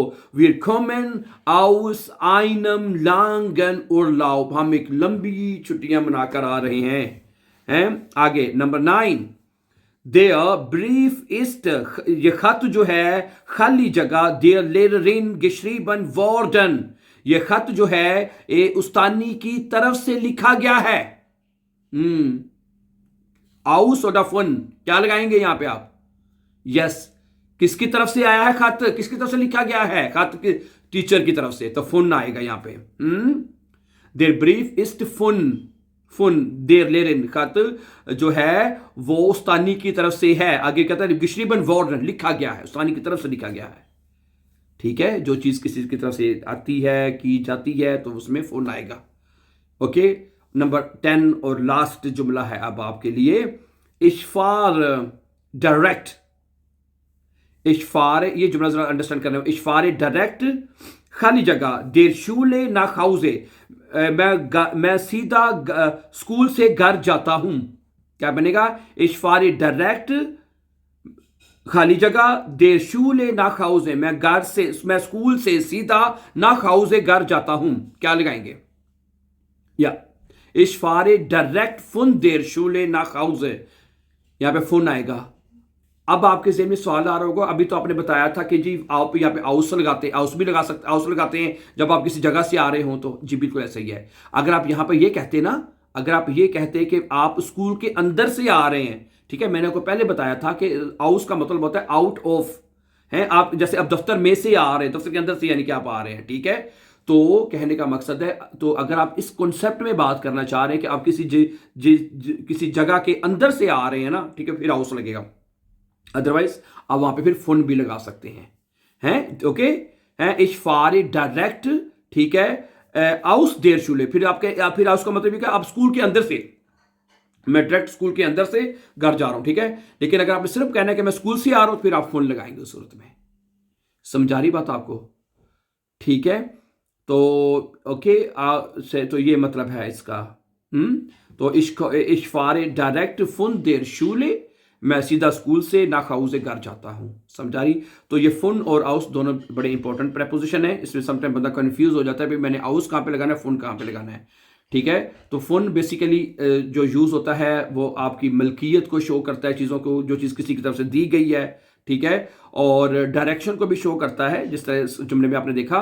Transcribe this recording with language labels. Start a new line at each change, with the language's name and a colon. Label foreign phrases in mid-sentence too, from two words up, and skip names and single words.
German: Wir kommen aus einem langen Urlaub,
Hindi: हम एक लंबी छुट्टियां मनाकर आ रहे हैं। आगे नंबर 9,
German: Der Brief ist,
Hindi: ये खत जो है खाली जगह,
German: der Lehrerin geschrieben worden,
Hindi: ये खत जो है ये उस्तानी की तरफ से लिखा गया है। आउस और फन क्या लगाएंगे यहां पे आप, यस, किसकी तरफ से आया है खत, किसकी तरफ से लिखा गया है खत, टीचर की तरफ से, तो फुन आएगा यहां पे।
German: Der Brief ist von der Lehrerin,
Hindi: खत जो है वो उस्तानी की तरफ से है। आगे कहता है
German: geschrieben worden,
Hindi: लिखा गया है, उस्तानी की तरफ से लिखा गया है, ठीक है। जो चीज किसी की तरफ से आती है, की जाती है, तो उसमें फोन आएगा, ओके। नंबर 10 और लास्ट जुमला है अब आपके लिए,
German: Ich fahre direkt, Ich fahre,
Hindi: ये जुमला जरा अंडरस्टैंड करना है।
German: Ich fahre direkt
Hindi: खाली जगह,
German: der Schule nach Hause,
Hindi: मैं सीधा स्कूल से घर जाता हूं। क्या बनेगा?
German: Ich fahre direkt,
Hindi: खाली जगह,
German: der Schule nach Hause,
Hindi: मैं स्कूल से सीधा
German: nach Hause
Hindi: घर जाता हूं। क्या लगाएंगे?
German: या Ich fahre direkt von der Schule nach Hause,
Hindi: यहां पे फुन आएगा। अब आपके ज़हन में सवाल आ रहा होगा, अभी तो आपने बताया था कि जी आप यहाँ पे आउस लगाते, आउस भी लगा सकते, आउस लगाते हैं जब आप किसी जगह से आ रहे हो, तो जी बिल्कुल ऐसा ही है। अगर आप यहाँ पे ये कहते ना, अगर आप ये कहते कि आप स्कूल के अंदर से आ रहे हैं, ठीक है, मैंने आपको पहले बताया था कि आउस का मतलब होता है
English: out of,
Hindi: है आप जैसे अब दफ्तर में से आ रहे हैं, दफ्तर के अंदर से यानी कि आप आ रहे हैं, ठीक है। तो कहने का मकसद है, तो अगर आप इस कॉन्सेप्ट में बात करना चाह रहे हैं कि आप किसी जगह के अंदर से आ रहे हैं ना, ठीक है, फिर आउस लगेगा। अदरवाइज आप वहां पे फिर फुन भी लगा सकते हैं ओके हैं।
German: Ich fahre direkt,
Hindi: ठीक है,
German: aus der Schule,
Hindi: फिर aus का मतलब क्या, आप स्कूल के अंदर से, मैं डायरेक्ट स्कूल के अंदर से घर जा रहा हूं, ठीक है। लेकिन अगर आपने सिर्फ कहना है कि मैं स्कूल से आ रहा हूं, फिर आप फुन लगाएंगे उस सूरत में। समझा रही बात आपको? ठीक है, तो ओके तो ये मतलब है इसका।
German: तो ich fahre direkt von der Schule,
Hindi: मैं सीधा स्कूल से
German: nach Hause
Hindi: घर जाता हूं। समझा रही? तो ये फुन और आउस दोनों बड़े इंपॉर्टेंट प्रेपोजिशन है। इसमें समटाइम बंदा कंफ्यूज हो जाता है, भाई मैंने आउस कहां पे लगाना है, फुन कहां पे लगाना है, ठीक है। तो फुन बेसिकली जो यूज होता है वो आपकी मलकियत को शो करता है, चीज़ों को, जो चीज़ किसी की तरफ से दी गई है, ठीक है, और डायरेक्शन को भी शो करता है, जिस तरह जुमले में आपने देखा।